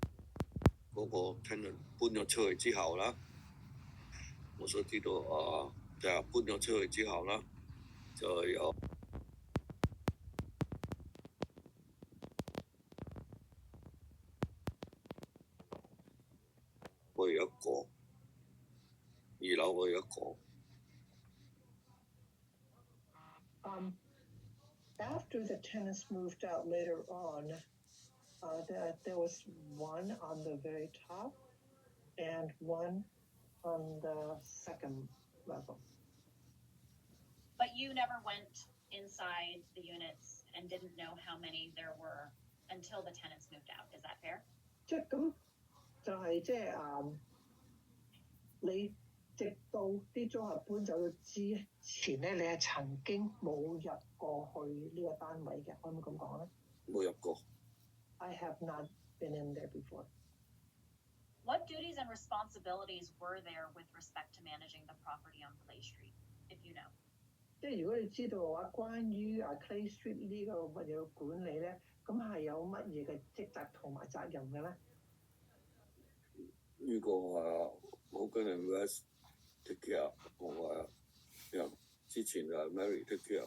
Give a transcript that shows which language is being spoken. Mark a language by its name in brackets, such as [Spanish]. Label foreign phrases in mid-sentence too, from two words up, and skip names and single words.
[Cantonese] 嗰個 tenant 搬咗出去之後啦，我所知道就搬咗出去之後啦，就有我有一個，2樓我有一個。 [English] After the tenants moved out later on, there was one on the very top and one on the second level. But you never went inside the units and didn't know how many there were until the tenants moved out. Is that fair? [Cantonese] 即係咁，就係即係你直到啲租客搬走咗之前咧，你係曾經冇入過去呢個單位嘅，可唔可以咁講咧？冇入過。 [English] I have not been in there before. What duties and responsibilities were there with respect to managing the property on Clay Street, if you know? [Cantonese] 即係如果你知道嘅話，關於 Clay Street 呢個物業管理咧，咁係有乜嘢嘅職責同埋責任嘅咧？呢個 Hogan and West [English] take care [Cantonese] 同埋之前 Mary [English] take care。